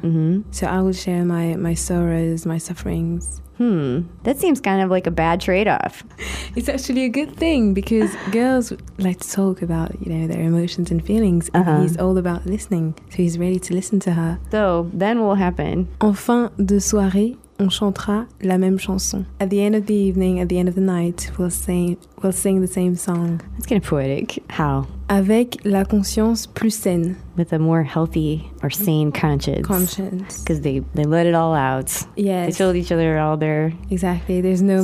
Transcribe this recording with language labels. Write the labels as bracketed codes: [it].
[en] Mm-hmm. So I will share my sorrows, my sufferings. That seems kind of like a bad trade-off. It's actually a good thing, because girls like to talk about, you know, their emotions and feelings, and he's all about listening, so he's ready to listen to her. So, then what will happen? [fr] En fin de soirée, on chantera la même chanson. [en] At the end of the evening, at the end of the night, we'll sing the same song. That's kind of poetic. How? [fr] Avec la conscience plus saine. [en] With a more healthy or sane conscience. Conscience. Because they let it all out. Yes. They told each other all their Exactly. There's no